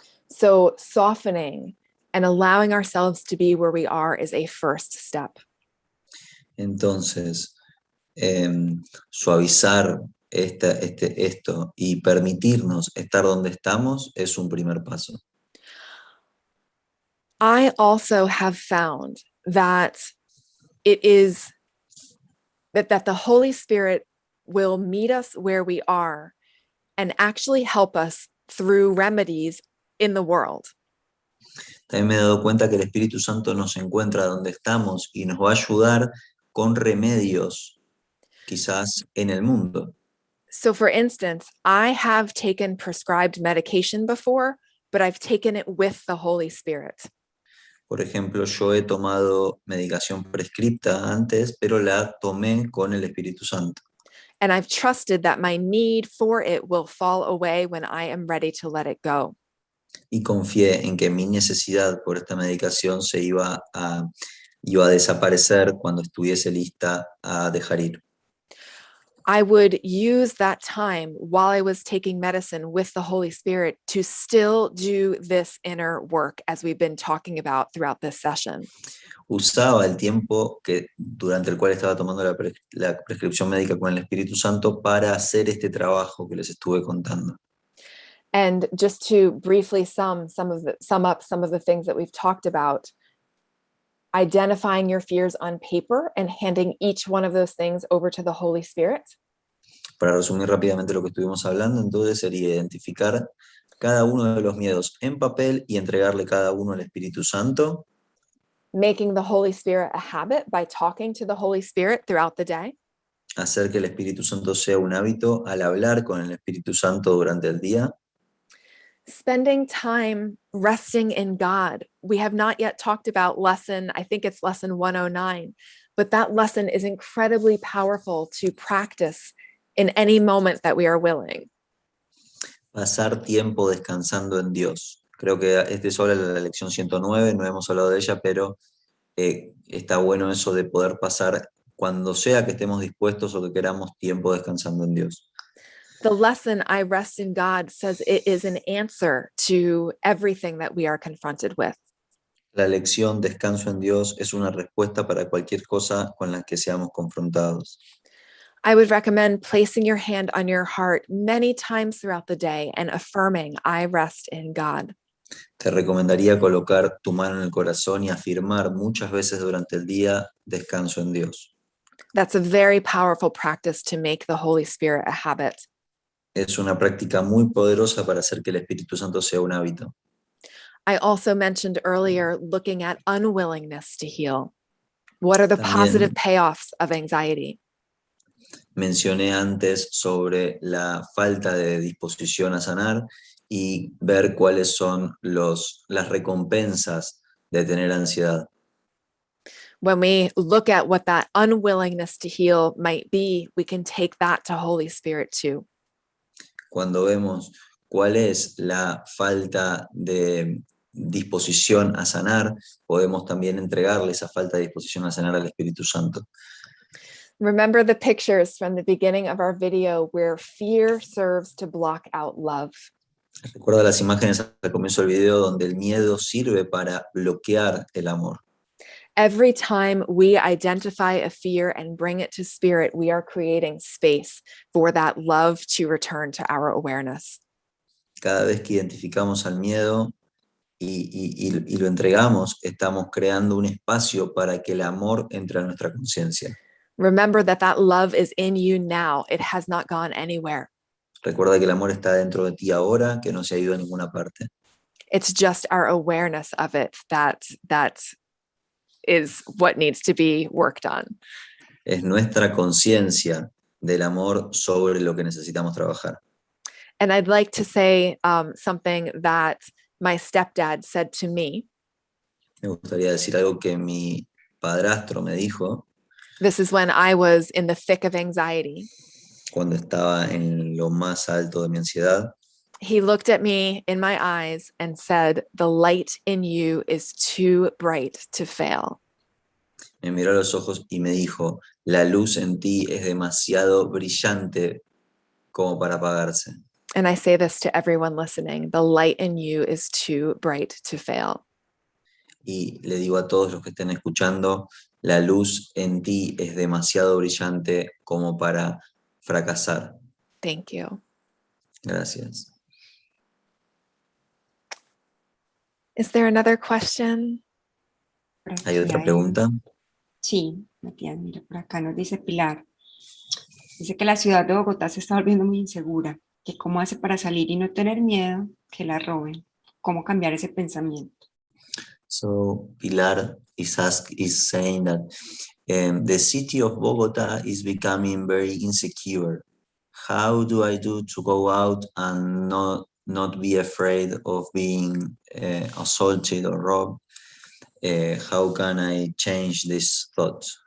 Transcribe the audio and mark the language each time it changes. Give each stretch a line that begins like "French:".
English: So softening and allowing ourselves to be where we are is a first step.
Spanish: Entonces, suavizar esto y permitirnos estar donde estamos es un primer paso.
English: I also have found that it is that the Holy Spirit will meet us where we are and actually help us through remedies in the world.
Spanish: También me he dado cuenta que el Espíritu Santo nos encuentra donde estamos y nos va a ayudar con remedios quizás en el mundo.
English: So for instance, I have taken prescribed medication before, but I've taken it with the Holy Spirit.
Spanish: Por ejemplo, yo he tomado medicación prescripta antes, pero la tomé con el Espíritu Santo.
English: And I've trusted that my need for it will fall away when I am ready to let it go.
Spanish: Y confié en que mi necesidad por esta medicación iba a desaparecer cuando estuviese lista a dejar ir.
English: I would use that time while I was taking medicine with the Holy Spirit to still do this inner work, as we've been talking about throughout this session.
Spanish: Usaba el tiempo durante el cual estaba tomando la prescripción médica con el Espíritu Santo para hacer este trabajo que les estuve contando.
English: And just to briefly sum up some of the things that we've talked about, identifying your fears on paper and handing each one of those things over to the Holy Spirit.
Spanish: Para resumir rápidamente lo que estuvimos hablando, entonces sería identificar cada uno de los miedos en papel y entregarle cada uno al Espíritu Santo.
English: Making the Holy Spirit a habit by talking to the Holy Spirit throughout the day.
Spanish: Hacer que el Espíritu Santo sea un hábito al hablar con el Espíritu Santo durante el día.
English: Spending time resting in God. We have not yet talked about I think it's lesson 109, but that lesson is incredibly powerful to practice in any moment that we are willing.
Spanish: Pasar tiempo descansando en Dios. Creo que este es sobre la lección 109, no hemos hablado de ella, pero está bueno eso de poder pasar cuando sea que estemos dispuestos o que queramos tiempo descansando en Dios.
English: The lesson I rest in God says it is an answer to everything that we are confronted with.
Spanish: La lección descanso en Dios es una respuesta para cualquier cosa con la que seamos confrontados.
English: I would recommend placing your hand on your heart many times throughout the day and affirming, I rest in God.
Spanish: Te recomendaría colocar tu mano en el corazón y afirmar muchas veces durante el día, descanso en Dios.
English: That's a very powerful practice to make the Holy Spirit a habit.
Spanish: Es una práctica muy poderosa para hacer que el Espíritu Santo sea un hábito.
English: I also mentioned earlier looking at unwillingness to heal. What are the
Spanish: También
English: positive payoffs of anxiety?
Spanish: mencioné antes sobre la falta de disposición a sanar y ver cuáles son las recompensas de tener ansiedad.
English: When we look at what that unwillingness to heal might be, we can take that to Holy Spirit too.
Spanish: Cuando vemos cuál es la falta de disposición a sanar, podemos también entregarle esa falta de disposición a sanar al Espíritu Santo.
English: Remember the pictures from the beginning of our video where fear serves to block out love.
Spanish: Recuerda las imágenes al comienzo del video donde el miedo sirve para bloquear el amor.
English: Every time we identify a fear and bring it to spirit, we are creating space for that love to return to our awareness.
Spanish: Cada vez que identificamos al miedo y lo entregamos, estamos creando un espacio para que el amor entre a nuestra conciencia.
English: Remember that love is in you now. It has not gone anywhere.
Spanish: Recuerda que el amor está dentro de ti ahora, que no se ha ido a ninguna parte.
English: It's just our awareness of it that is what needs to be worked on.
Spanish: Es nuestra conciencia del amor sobre lo que necesitamos trabajar.
English: And I'd like to say something that my stepdad said to me.
Spanish: Me gustaría decir algo que mi padrastro me dijo.
English: This is when I was in the thick of anxiety.
Spanish: Cuando estaba en lo más alto de mi ansiedad.
English: He looked at me in my eyes and said, "The light in you is too bright to fail."
Spanish: Me miró a los ojos y me dijo, la luz en ti es demasiado brillante como para apagarse.
English: And I say this to everyone listening, the light in you is too bright to fail.
Spanish: Y le digo a todos los que estén escuchando, la luz en ti es demasiado brillante como para fracasar.
English: Thank you.
Spanish: Gracias.
English: Is there another question?
Spanish: ¿Hay otra pregunta? Sí, Matías, mira, por acá nos dice Pilar. Dice que la ciudad de Bogotá se está volviendo muy insegura, que cómo hace para salir y no tener miedo que la roben, cómo cambiar ese pensamiento.
English: So Pilar is saying that The city of Bogota is becoming very insecure. How do I do to go out and not be afraid of being assaulted or robbed? How can I change this thought?